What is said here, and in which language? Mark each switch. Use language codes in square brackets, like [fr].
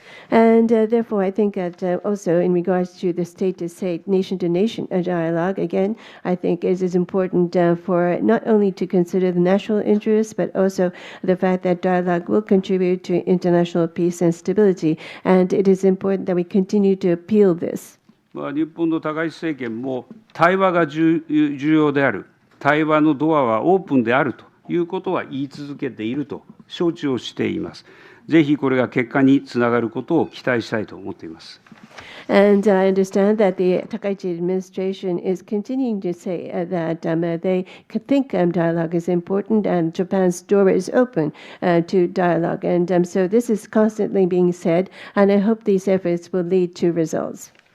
[en] And therefore, I think that also in regards to the state-to-state, nation-to-nation dialogue, again, I think it is important for not only to consider the national interests, but also the fact that dialogue will contribute to international peace and stability. And it is important that we continue to appeal this. [ja] 日本の高市政権も対話が重要である、対話のドアはオープンであるということは言い続けていると承知をしています。ぜひこれが結果につながることを期待したいと思っています。 [en] And I understand that the Takaichi administration is continuing to say that they think dialogue is important and Japan's door is open to dialogue. And so this is constantly being said, and I hope these efforts will lead to results.